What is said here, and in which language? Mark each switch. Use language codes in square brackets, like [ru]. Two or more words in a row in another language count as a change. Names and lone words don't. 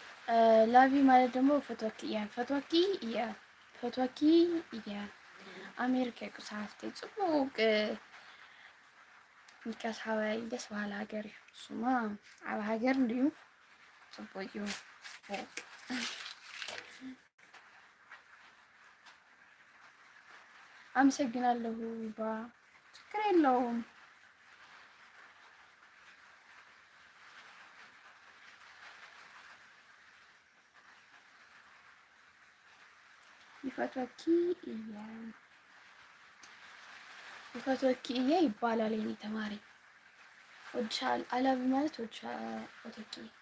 [am] ላቪ ማለት ደግሞ [ti] ፈትወኪ እያ ኣሜሪካ ቁሳፍቲ ፅቡቅ ሚካሳባይ ደስ በሃሊ ሃገር እዩ እሱማ ዓብ ሃገር እንድዩ ፅቡቅ እዩ [am] አመሰግናለሁ ባ ችግር የለውም [ti] ይፈትወኪ እያ [am] ይባላል የኔ ተማሪ ወድሻል አላቢ ማለት ወድሻል